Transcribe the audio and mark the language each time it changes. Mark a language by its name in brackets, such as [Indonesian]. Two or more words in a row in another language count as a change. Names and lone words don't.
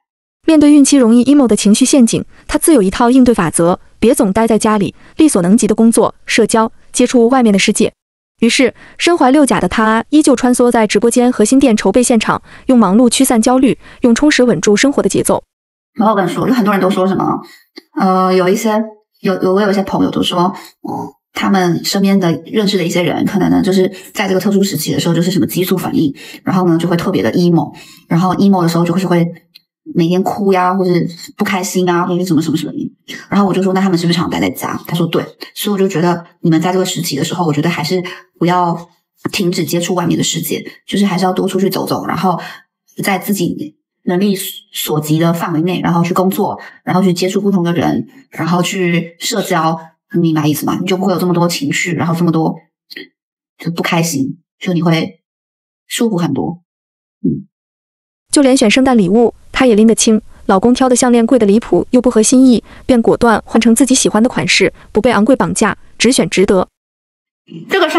[Chinese] 面對孕期容易 emo 的情緒陷阱，她自有一套應對法則：別總待在家裡，力所能及的工作、社交、接觸外面的世界。於是，身懷6甲的她依舊穿梭在直播間和新店籌備現場，用忙碌驅散焦慮，用充實穩住生活的節奏。然後我跟你說，有很多人都說什麼，我有一些朋友都說，他們身邊的認識的一些人，可能呢就是在這個特殊時期的時候，就是什麼激素反應，然後呢就會特別的 emo， 然後 emo 的時候就是會每天哭呀，或者不開心啊，或者什麼什麼什麼。然後我就說，那他們是不是常待在家？他說對，所以我就覺得你們在這個時期的時候，我覺得還是不要停止接觸外面的世界，就是還是要多出去走走，然後在自己能力所及的範圍內，然後去工作，然後去接觸不同的人，然後去社交，你明白意思嗎？你就不會有這麼多情緒，然後這麼多就不開心，就你會舒服很多。就連選聖誕禮物，她也拎得清。老公挑的項鏈貴得離譜，又不合心意，便果斷換成自己喜歡的款式，不被昂貴綁架，只選值得。